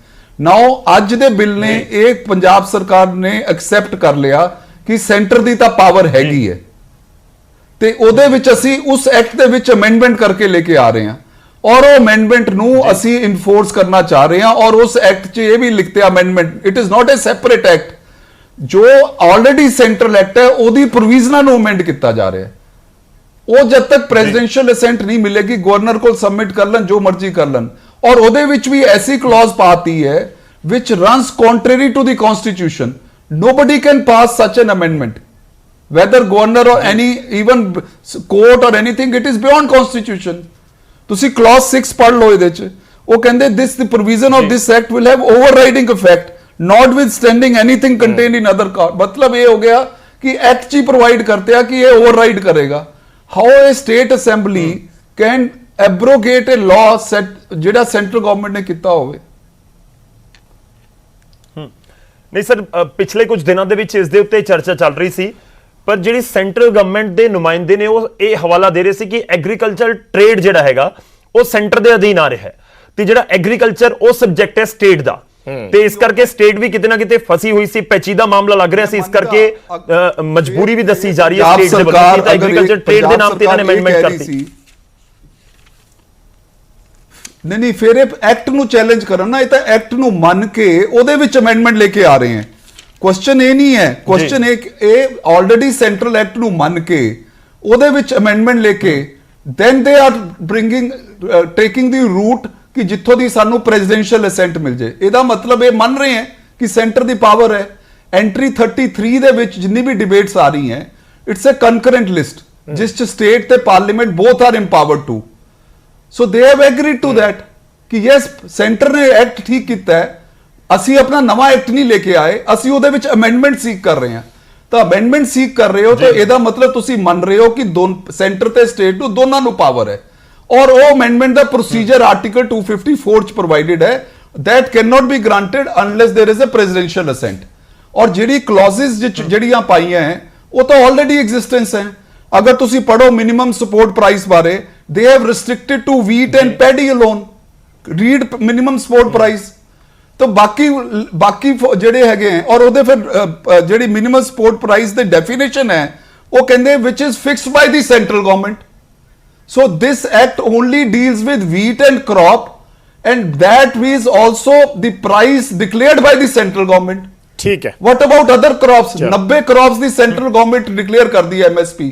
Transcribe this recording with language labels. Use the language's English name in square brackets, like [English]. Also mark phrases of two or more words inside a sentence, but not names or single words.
[Punjabi] ਨਾਓ ਅੱਜ ਦੇ ਬਿੱਲ ਨੇ ਇਹ ਪੰਜਾਬ ਸਰਕਾਰ ਨੇ ਐਕਸੈਪਟ ਕਰ ਲਿਆ ਕਿ ਸੈਂਟਰ ਦੀ ਤਾਂ ਪਾਵਰ ਹੈਗੀ ਹੈ ਤੇ ਉਹਦੇ ਵਿੱਚ ਅਸੀਂ ਉਸ ਐਕਟ ਦੇ ਵਿੱਚ ਅਮੈਂਡਮੈਂਟ ਕਰਕੇ ਲੈ ਕੇ ਆ ਰਹੇ ਹਾਂ ਔਰ ਉਹ ਅਮੈਂਡਮੈਂਟ ਨੂੰ ਅਸੀਂ ਇਨਫੋਰਸ ਕਰਨਾ ਚਾਹ ਰਹੇ ਹਾਂ। ਔਰ ਉਸ ਐਕਟ 'ਚ ਇਹ ਵੀ ਲਿਖਤੇ ਅਮੈਂਡਮੈਂਟ [English] it is not a separate act, [Punjabi] ਜੋ [English] already central act [Punjabi] ਹੈ ਉਹਦੀ ਪ੍ਰੋਵੀਜ਼ਨਾਂ ਨੂੰ ਅਮੈਂਡ ਕੀਤਾ ਜਾ ਰਿਹਾ ਹੈ। ਉਹ ਜਦ ਤੱਕ [English] presidential assent [Punjabi] ਨਹੀਂ ਮਿਲੇਗੀ ਗਵਰਨਰ ਕੋਲ ਸਬਮਿਟ ਕਰ ਲੈਣ ਜੋ ਮਰਜ਼ੀ ਕਰ ਲੈਣ। [English] और [Punjabi] ਉਹਦੇ ਵਿੱਚ ਵੀ [Hindi] ऐसी clause पाती है [English] which runs contrary to the constitution। Nobody can pass such an amendment, whether governor or any even court or anything, it is beyond constitution। [Punjabi] ਤੁਸੀਂ clause 6 ਪੜ੍ਹ ਲਓ ਇਹਦੇ ਚ, ਉਹ ਕਹਿੰਦੇ [English] this the provision of this act will have overriding effect notwithstanding anything contained in other code। [Punjabi] मतलब ਇਹ ਹੋ ਗਿਆ ਕਿ ਐਕਟ ਚ ਪ੍ਰੋਵਾਈਡ ਕਰਤੇ ਆ ਕਿ ਇਹ override ਕਰੇਗਾ। [English] How a state assembly can abrogate a law set [Punjabi] ਜਿਹੜਾ ਸੈਂਟਰਲ ਗਵਰਨਮੈਂਟ ਨੇ ਕੀਤਾ ਹੋਵੇ? ਨਹੀਂ ਸਰ, ਪਿਛਲੇ ਕੁਝ ਦਿਨਾਂ ਦੇ ਵਿੱਚ ਇਸ ਦੇ ਉੱਤੇ ਚਰਚਾ ਚੱਲ ਰਹੀ ਸੀ ਪਰ ਜਿਹੜੀ [English] central government [Punjabi] ਦੇ ਨੁਮਾਇੰਦੇ ਨੇ ਉਹ ਇਹ ਹਵਾਲਾ ਦੇ ਰਹੇ ਸੀ ਕਿ [English] agriculture trade [Punjabi] ਜਿਹੜਾ ਹੈਗਾ ਉਹ ਸੈਂਟਰ ਦੇ ਅਧੀਨ ਆ ਰਿਹਾ ਹੈ ਤੇ ਜਿਹੜਾ ਐਗਰੀਕਲਚਰ ਉਹ ਸਬਜੈਕਟ ਹੈ ਸਟੇਟ ਦਾ ਤੇ ਇਸ ਕਰਕੇ ਸਟੇਟ ਵੀ ਕਿਤੇ ਨਾ ਕਿਤੇ ਫਸੀ ਹੋਈ ਸੀ, ਪੈਚੀਦਾ ਮਾਮਲਾ ਲੱਗ ਰਿਹਾ ਸੀ। ਇਸ ਕਰਕੇ ਮਜਬੂਰੀ ਵੀ ਦੱਸੀ ਜਾ ਰਹੀ ਹੈ ਸਟੇਟ ਦੇ ਵੱਲੋਂ ਕਿ [English] agriculture trade [Punjabi] ਦੇ ਨਾਮ ਤੇ ਇਹਨਾਂ ਨੇ ਅਮੈਂਡਮੈਂਟ ਕਰਤੀ। [Hindi] नहीं फिर एक्ट [Punjabi] ਨੂੰ ਚੈਲੰਜ ਕਰਨ ਨਾ, ਇਹ ਤਾਂ ਐਕਟ ਨੂੰ ਮੰਨ ਕੇ ਉਹਦੇ ਵਿੱਚ ਅਮੈਂਡਮੈਂਟ ਲੈ ਕੇ ਆ ਰਹੇ ਹਨ। ਕੁਐਸਚਨ ਇਹ ਨਹੀਂ ਹੈ, ਕੁਐਸਚਨ ਇਹ [English] already central act [Punjabi] ਨੂੰ ਮੰਨ ਕੇ ਉਹਦੇ ਵਿੱਚ ਅਮੈਂਡਮੈਂਟ ਲੈ ਕੇ [English] then they are bringing taking the route [Punjabi] ਕਿ ਜਿੱਥੋਂ ਦੀ ਸਾਨੂੰ [English] presidential assent [Punjabi] ਮਿਲ ਜੇ। ਇਹਦਾ ਮਤਲਬ ਇਹ ਮੰਨ ਰਹੇ ਹਨ ਕਿ ਸੈਂਟਰ ਦੀ ਪਾਵਰ ਹੈ। ਐਂਟਰੀ 33 ਦੇ ਵਿੱਚ ਜਿੰਨੀ ਵੀ ਡਿਬੇਟਸ ਆ ਰਹੀ ਹੈ [English] it's a concurrent list [Punjabi] ਜਿਸ ਚ ਸਟੇਟ ਤੇ ਪਾਰਲੀਮੈਂਟ [English] both are empowered to. So they have agreed to that [Hindi] कि yes सेंटर ने एक्ट ठीक किया है [Punjabi] ਅਸੀਂ ਆਪਣਾ ਨਵਾਂ ਐਕਟ ਨਹੀਂ ਲੈ ਕੇ ਆਏ, ਅਸੀਂ ਉਹਦੇ ਵਿੱਚ ਅਮੈਂਡਮੈਂਟ ਸੀਕ ਕਰ ਰਹੇ ਹਾਂ। ਤਾਂ ਅਮੈਂਡਮੈਂਟ ਸੀਕ ਕਰ ਰਹੇ ਹੋ ਤਾਂ ਇਹਦਾ ਮਤਲਬ ਤੁਸੀਂ ਮੰਨ ਰਹੇ ਹੋ ਕਿ ਸੈਂਟਰ ਤੇ ਸਟੇਟ ਨੂੰ ਦੋਨਾਂ ਨੂੰ ਪਾਵਰ ਹੈ, ਔਰ ਉਹ ਅਮੈਂਡਮੈਂਟ ਦਾ ਪ੍ਰੋਸੀਜਰ ਆਰਟੀਕਲ 254 ਚ ਪ੍ਰੋਵਾਈਡਡ ਹੈ, [English] that cannot be granted unless there is a presidential assent। [Punjabi] ਔਰ ਜਿਹੜੀ ਕਲੌਜ਼ਸ ਜਿਹੜੀਆਂ ਪਾਈਆਂ ਹੈ ਉਹ ਤਾਂ ਆਲਰੇਡੀ ਐਗਜ਼ਿਸਟੈਂਸ ਹੈ। ਅਗਰ ਤੁਸੀਂ ਪੜੋ [English] minimum support price [Punjabi] ਬਾਰੇ, [English] they have restricted to wheat and paddy alone, read minimum support price। [Hindi] तो बाकी [Punjabi] ਜਿਹੜੇ ਹੈਗੇ ਹੈ, ਔਰ ਉਹਦੇ ਫਿਰ ਜਿਹੜੀ [English] minimum support price [Punjabi] ਦੀ ਡੈਫੀਨੇਸ਼ਨ ਹੈ ਉਹ ਕਹਿੰਦੇ [English] which is fixed by the central government। so this act only deals with wheat and crop, and that is also the price declared by the central government। [Punjabi] ਠੀਕ ਹੈ। [English] what about other crops? [Punjabi] 90 crops ਦੀ [English] central government declare [Punjabi] ਕਰਦੀ ਹੈ MSP।